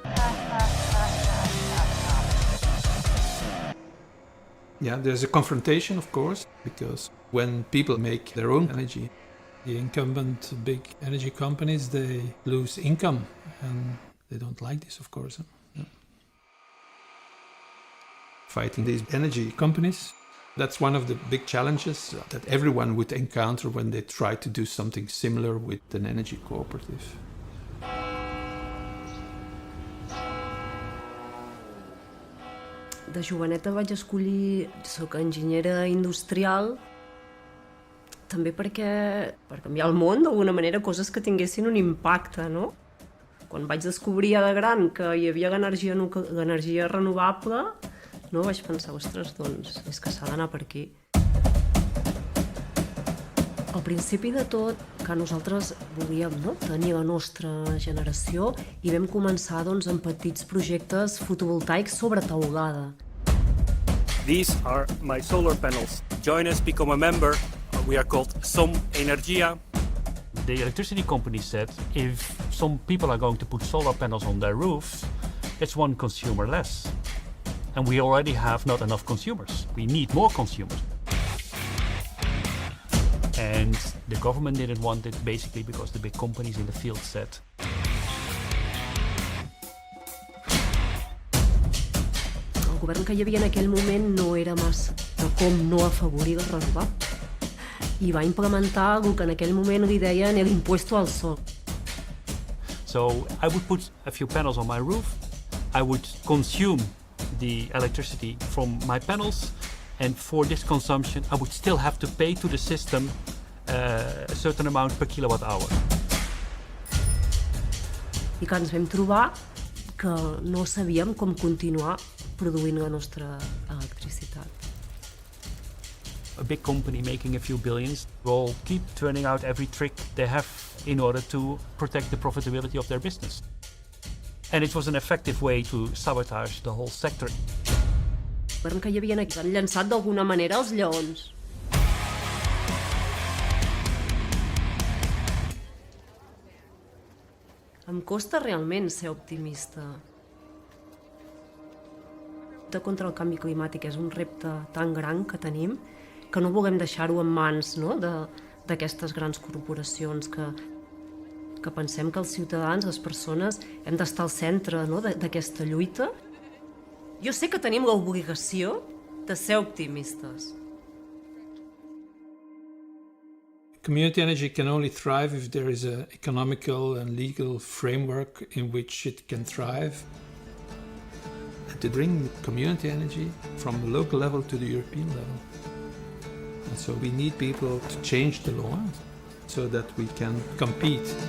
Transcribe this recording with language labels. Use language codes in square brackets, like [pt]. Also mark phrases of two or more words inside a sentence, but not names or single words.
[en] Yeah, there's a confrontation, of course, because when people make their own energy, the incumbent big energy companies, they lose income, and they don't like this, of course. Yeah. Fighting these energy companies, that's one of the big challenges that everyone would encounter when they try to do something similar with an energy cooperative. [ca] De joveneta vaig escollir, soc enginyera industrial, també perquè per canviar el món d'alguna manera, coses que tinguessin un impacte, no? Quan vaig descobrir ja de gran que hi havia l'energia renovable, no, vaig pensar, ostres, doncs és que s'ha d'anar per aquí. Al principi de tot, que nosaltres volíem tenir la nostra generació i vam començar amb petits projectes fotovoltaics sobre teulada. [en] These are my solar panels. Join us, become a member. We are called Som Energia. The electricity company said if some people are going to put solar panels on their roofs, it's one consumer less. And we already have not enough consumers. We need more consumers. And the government didn't want it basically because the big companies in the field said [ca] el govern que hi havia en aquell moment no era massa de com no afavorir el renovable i va implementar el que en aquell moment li deien l' [es] impuesto al sol. [en] So I would put a few panels on my roof, I would consume the electricity from my panels, and for this consumption I would still have to pay to the system a certain amount per kilowatt hour. [ca] I que ens vam trobar que no sabíem com continuar produint la nostra electricitat. [en] A big company making a few billions will keep turning out every trick they have in order to protect the profitability of their business. And it was an effective way to sabotage the whole sector. [ca] El govern que hi havia aquí han llançat d'alguna manera els lleons. Em costa realment ser optimista. La lluita contra el canvi climàtic és un repte tan gran que tenim que no volem deixar-ho en mans d'aquestes grans corporacions, que pensem que els ciutadans, les persones, hem d'estar al centre d'aquesta lluita. Jo sé que tenim l'obligació de ser optimistes. [en] Community energy can only thrive if there is an economical and legal framework in which it can thrive. And to bring community energy from the local level to the European level. And so we need people to change the law so that we can compete.